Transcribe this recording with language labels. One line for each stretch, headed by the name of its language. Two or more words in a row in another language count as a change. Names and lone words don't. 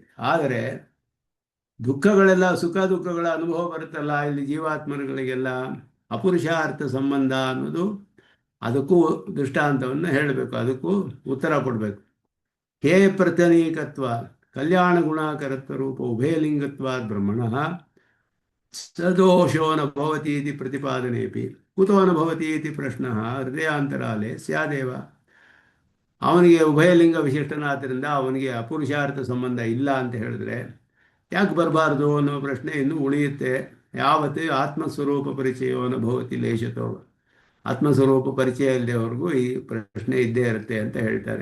Kannada: ಆದರೆ ದುಃಖಗಳೆಲ್ಲ, ಸುಖ ದುಃಖಗಳ ಅನುಭವ ಬರುತ್ತಲ್ಲ ಇಲ್ಲಿ ಜೀವಾತ್ಮರುಗಳಿಗೆಲ್ಲ, ಅಪುರುಷಾರ್ಥ ಸಂಬಂಧ ಅನ್ನೋದು ಅದಕ್ಕೂ ದೃಷ್ಟಾಂತವನ್ನು ಹೇಳಬೇಕು, ಅದಕ್ಕೂ ಉತ್ತರ ಕೊಡಬೇಕು.
Sanskrit: ಹೇ ಪ್ರತನೀಕತ್ವ ಕಲ್ಯಾಣ ಗುಣಾಕರತ್ವ ರೂಪ ಉಭಯಲಿಂಗತ್ವಾದ್ ಬ್ರಹ್ಮಣಃ ಸದೋಷೋ ನ ಭವತಿ ಇತಿ ಪ್ರತಿಪಾದನೆಪಿ ಕುತೋ ನ ಭವತಿ ಇತಿ ಪ್ರಶ್ನಃ ಹೃದಯಾಂತರಾಲೆ ಸ್ಯಾದೇವ.
Kannada: ಅವನಿಗೆ ಉಭಯಲಿಂಗ ವಿಶಿಷ್ಟನಾದ್ದರಿಂದ ಅವನಿಗೆ ಅಪುರುಷಾರ್ಥ ಸಂಬಂಧ ಇಲ್ಲ ಅಂತ ಹೇಳಿದ್ರೆ ಯಾಕೆ ಬರಬಾರ್ದು ಅನ್ನೋ ಪ್ರಶ್ನೆ ಇನ್ನೂ ಉಳಿಯುತ್ತೆ.
Sanskrit: ಯಾವತ್ತು ಆತ್ಮಸ್ವರೂಪ ಪರಿಚಯವೋ ನ ಭವತಿ ಲೇಷತೋ.
Kannada: ಆತ್ಮಸ್ವರೂಪ ಪರಿಚಯ ಇಲ್ಲದೆವರೆಗೂ ಈ ಪ್ರಶ್ನೆ ಇದ್ದೇ ಇರುತ್ತೆ ಅಂತ ಹೇಳ್ತಾರೆ.